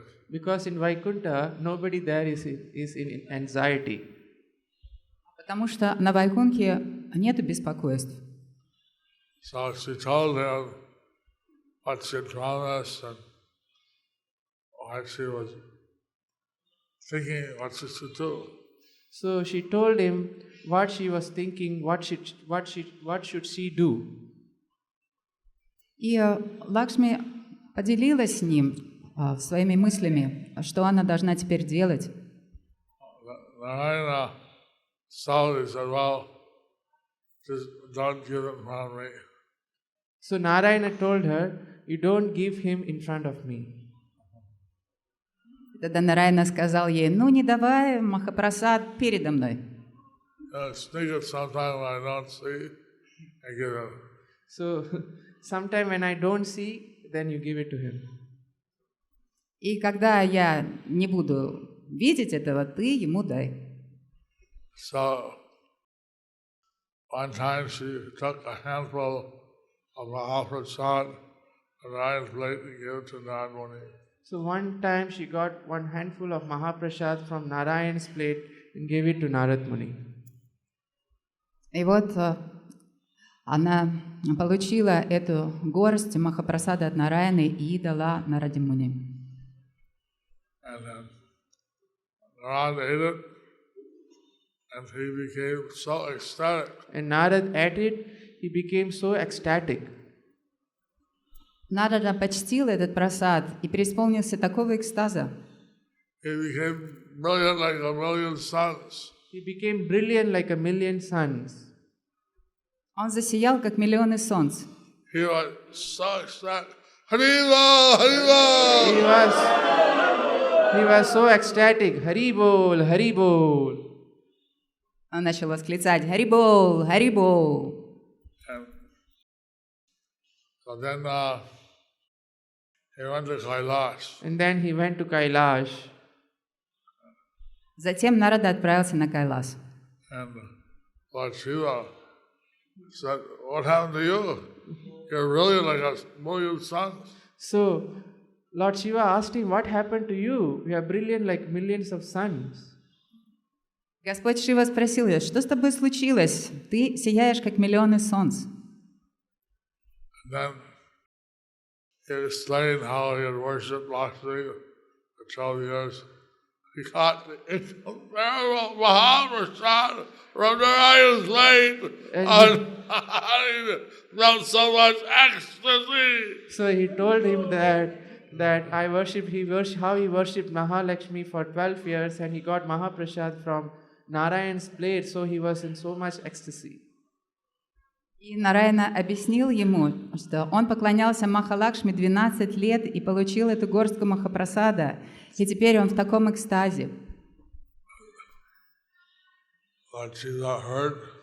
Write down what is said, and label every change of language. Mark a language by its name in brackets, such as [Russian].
[English] Because in Vaikuntha, nobody there is in anxiety. [Russian] Потому что на Вайкунхе нету беспокойств. [English] So she told him what she had promised and what she was thinking, what she should do. So she told him what she was thinking, what should she do. [Russian] И Лакшми поделилась с ним своими мыслями, что она должна теперь делать. [English] Narayana saw it, said, "Well, just don't give him from me." So Narayana told her, you don't give him in front of me. [Russian] Тогда Нараяна сказал ей: ну не давай Махапрасад передо мной. [English] Sneak it sometime when I don't see, I give him. So sometime when I don't see, then you give it to him. [Russian] И когда я не буду видеть этого, ты ему дай. [English] So one time she took a handful of Mahaprasad and Narayan's plate and gave it to Narad Muni. So one time she got one handful of Mahaprasad from Narayan's plate and gave it to Narad Muni. [Russian] И вот она получила эту горсть Махапрасада от Нараяны и дала Нараде Муни. [English] And then Narad ate it and he became so ecstatic. And Narad ate it, he became so ecstatic. [Russian] Нарада почтил этот прасад и преисполнился такого экстаза. [English] He became brilliant like a million suns. He became brilliant like a million suns. [Russian] Он засиял, как миллионы солнц. [English] He was so ecstatic. Haribo, Haribo! He was so ecstatic. Haribol, Haribol. [Russian] Он начал восклицать: Харибол, Харибол. [English] So then he went to Kailash. And then he went to Kailash. [Russian] Затем Нарада отправился на Кайлас. [English] And Lord Shiva said, "What happened to you? You're really like a million suns." So Lord Shiva asked him, what happened to you? You are brilliant like millions of suns. [Russian] Господь Шива спросил ее: что с тобой случилось? Ты сияешь, как миллионы солнц. [English] And then he explained how he had worshipped Lakshmi for 12 years. He got the incomparable Mahaprasad from Narayan's lane and he felt so much ecstasy. So he told him that how he worshipped Mahalakshmi for 12 years and he got Mahaprasad from Narayan's plate, so he was in so much ecstasy. [Russian] И Нараяна объяснил ему, что он поклонялся Махалакшми 12 лет и получил эту горстку Махапрасада, и теперь он в таком экстазе. [English] Lord Shiva heard.